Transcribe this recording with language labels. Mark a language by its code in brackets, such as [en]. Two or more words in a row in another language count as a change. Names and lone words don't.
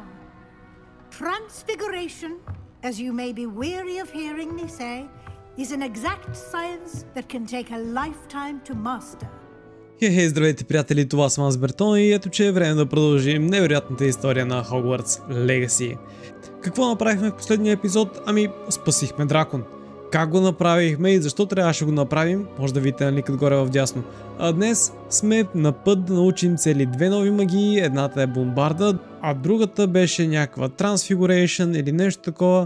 [en] Transfiguration, as you may be weary of hearing me say, is an exact science that can take a lifetime to master. [bg] Хей, здравейте, приятели, това съм аз Бертон и ето че е време да продължим невероятната история на Hogwarts Legacy. Какво направихме в последния епизод? Ами, спасихме дракон. Как го направихме и защо трябваше да го направим, може да видите на линкът горе в дясно. А днес сме на път да научим цели две нови магии, едната е Бомбарда, а другата беше някаква Transfiguration или нещо такова.